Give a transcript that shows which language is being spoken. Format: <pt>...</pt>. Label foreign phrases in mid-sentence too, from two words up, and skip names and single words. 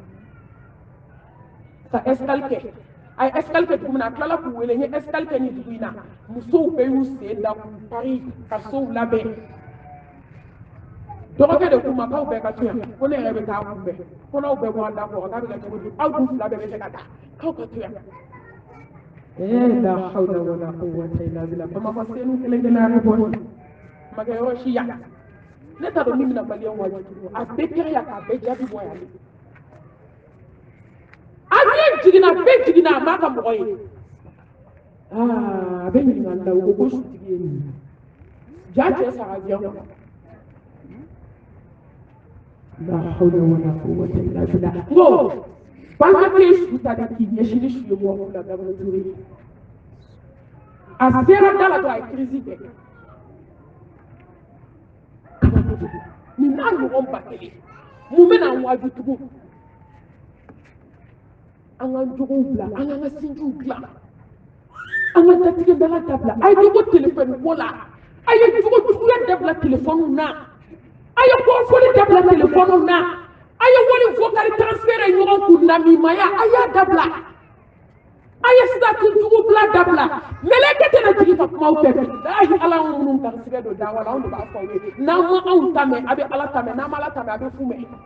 <bm>ka escale kɛ a ye escale kɛ dugu min na a tilala k'u wele n ye escale kɛ nin dugu in na musow bɛɛ y'u sen da k'u pari ka sow labɛn dɔgɔkɛ de k'u ma k'aw bɛɛ ka to yan ko ne yɛrɛ bɛ taa kunbɛn ko n'aw bɛɛ bɔ an da kɔrɔ k'a bɛ kɛ cogo di aw dun fila bɛɛ bɛ se ka taa k'aw ka to yan</bm> <ar>لا حول ولا قوة إلا بالله</ar> <bm>bamakɔ senu kelen kelen an bɛ bɔ ma kɛ yɔrɔ si yan ne t'a dɔn min bɛna maliyɛn wajibi a bɛɛ kɛra yan k'a bɛɛ jaabi bɔ yan avion jiginna bɛɛ jiginna a m'a ka mɔgɔ ye a bɛ ɲininkali la o ko sutigi ye nin ja cɛ sara jɛn kɔnɔ</bm> <ar>لا حول ولا قوة إلا بالله</ar> <bm>ngo balimakɛ su ta de k'i ɲɛsin ni su ye mɔgɔ la Gabriel Touré a sera da la dɔrɔn a ye crise kɛ nin n'a ɲɔgɔn ba kelen mun bɛ n'an waaju tugun an ka jogow bila an k'an ka sinjiw dilan an ka datigɛ dala dabila a ye jogo téléphone ko la a ye jogo juguya dabila téléphone na a ye kɔfɔli dabila téléphone na a ye wari</bm> <fr>vocal transfert</fr> <bm>ɲɔgɔn kun namimaya a y'a dabila a ye statut jugu bila dabila mɛlɛkɛ tɛna jigin ka kumaw fɛ bilahi ala anw minnu garisigɛ don dawa la anw de b'a fɔ aw ye n'an ma anw ta mɛn a bɛ ala ta mɛn n'an ma ala ta mɛn a bɛ fu mɛn</bm>